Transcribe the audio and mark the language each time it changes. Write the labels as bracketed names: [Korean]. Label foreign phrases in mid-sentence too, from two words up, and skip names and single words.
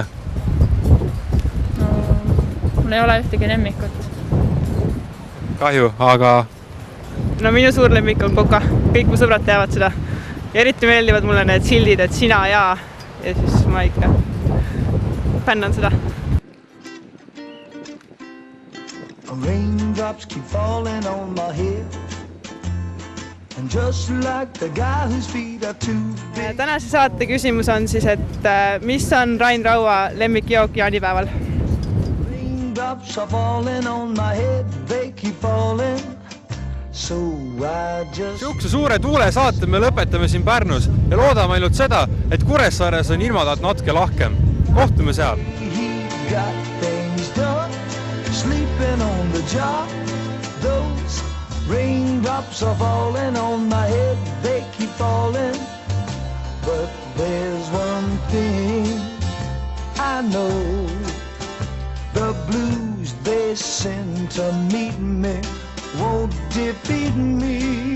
[Estonian] No, mul ei ole ühtegi lemmikut. Kahju, aga... No minu suur lemmik on Coca. Kõik mu sõbrad teavad seda. Ja eriti meeldivad mulle need sildid, et sina ja siis ma ikka fännan seda. [English] Raindrops keep falling on my head. And just like the guy whose feet are too big. [Estonian] Tänase saate küsimus on siis, et mis on Rain Raua lemmikjook jaanipäeval? [English] Raindrops are falling on my head, they keep falling. So I just... [Estonian] Siukse suure tuule saate me lõpetame siin Pärnus ja loodame ainult seda, et Kuressaares on ilmadaat natuke lahkem. Kohtume seal! [English] Got things done, sleeping on the job. Those raindrops are falling on my head, they keep falling. But there's one thing I know, the blues they send to meet me won't defeat me.